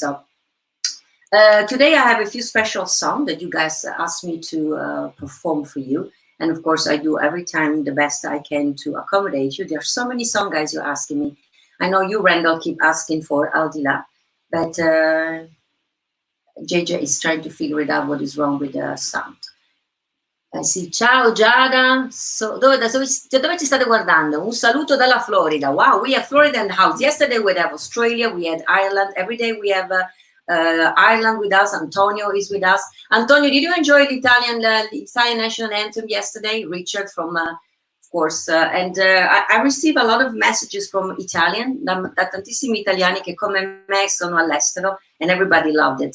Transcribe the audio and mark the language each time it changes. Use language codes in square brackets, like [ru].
[en] So today I have a few special songs that you guys asked me to perform for you. And of course, I do every time the best I can to accommodate you. There are so many songs, guys, you're asking me. I know you, Randall, keep asking for Al di là, but JJ is trying to figure it out what is wrong with the sound. [it] Sì, ciao Giada, dove ci state guardando? Un saluto dalla Florida. [en] Wow, we have Florida in the house. Yesterday we had Australia, we had Ireland. Every day we have Ireland with us. Antonio is with us. Antonio, did you enjoy the Italian national anthem yesterday? Richard from, of course, and I received a lot of messages from Italian, [it] da tantissimi italiani che come me sono all'estero, [en] and everybody loved it.